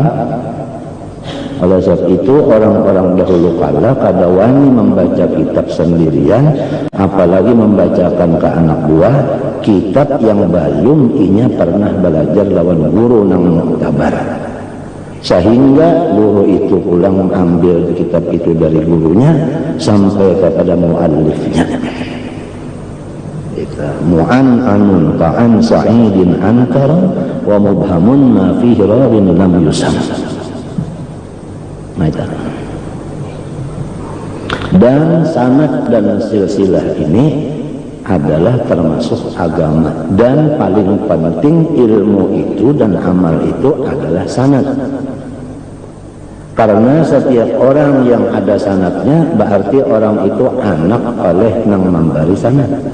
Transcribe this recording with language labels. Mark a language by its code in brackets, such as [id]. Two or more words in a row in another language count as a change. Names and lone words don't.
[bjn] Oleh sebab itu orang-orang dahulu kala kada wani membaca kitab sendirian, apalagi membacakan ke anak buah kitab yang belum inya pernah belajar lawan guru nang muktabar. [id] Sehingga guru itu pulang ambil kitab itu dari gurunya sampai kepada muallifnya. [ar] معنعن كعن سعيد عن كرم ومبهم ما فيه راو لم يسم. [id] Dan sanad dan silsilah ini adalah termasuk agama, dan paling penting ilmu itu dan amal itu adalah sanad. [bjn] Karena setiap orang yang ada sanadnya berarti orang itu anak oleh nang memberi sanad.